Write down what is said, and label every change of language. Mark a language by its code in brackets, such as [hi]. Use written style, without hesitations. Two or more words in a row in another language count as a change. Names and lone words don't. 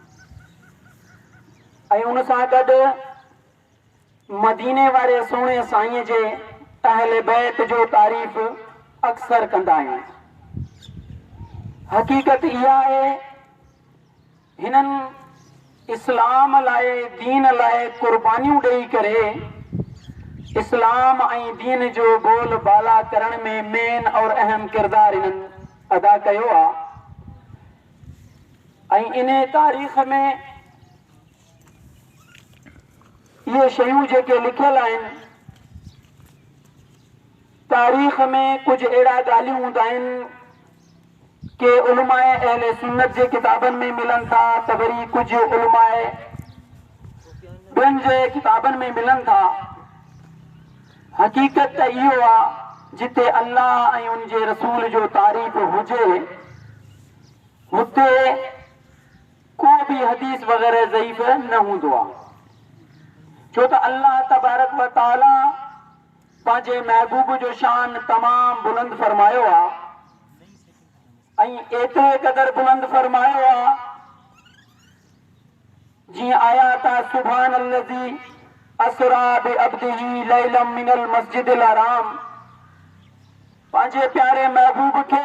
[sd] ऐं उन सां गॾु मदीने वारे सोणे साईं जे अहले बैत जो तारीफ़ अक्सर कंदा आहियूं। हकीकत इहा आहे, हिननि इस्लाम लाइ, दीन लाइ कुर्बानियूं ॾेई करे इस्लाम ऐं दीन जो बोल बाला करण में मेन और अहम किरदार इन्हनि अदा कयो आहे। ऐं इन तारीख़ में इहे शयूं जेके लिखियल आहिनि, तारीख़ में कुझु अहिड़ा ॻाल्हियूं हूंदा आहिनि के उलमाए अहले सुन्नत जे किताबनि में मिलनि था, त वरी कुझु उलमाए ॿियनि जे किताबनि में मिलनि था। हकीकत त इहो आहे, जिते अल्लाह ऐं उन जे रसूल जो तारीफ़ हुजे हुते को बि हदीस वग़ैरह ज़ईफ़ न हूंदो आहे। छो त अल्लाह तबारक व तआला पंहिंजे महबूब जो शान तमामु बुलंद फरमायो आहे। ऐं एतिरे क़दर बुलंद फरमायो आहे, जीअं आयात आहे [ar] سبحان الذي أسرى بعبده ليلا من المسجد الحرام. [sd] पंहिंजे प्यारे महबूब खे